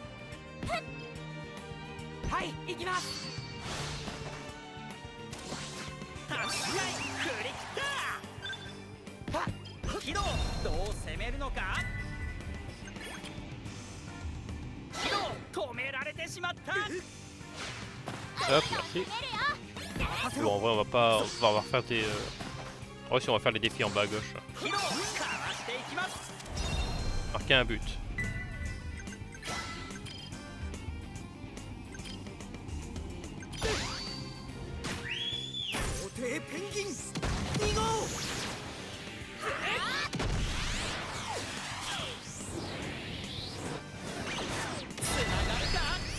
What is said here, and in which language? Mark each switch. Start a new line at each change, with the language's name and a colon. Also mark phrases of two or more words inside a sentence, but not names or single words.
Japanese: はい、行きます。確かに振り切った。はっヒロどう攻めるのか。ヒロ止められてしまった。
French: Hop, merci. Bon, en vrai, on va faire des. Ouais, si on va faire les défis en bas à gauche.
Japanese: ヒロかわしていきます。
French: Marquer un but.
Japanese: 皇帝ペンギン2号。つながるか。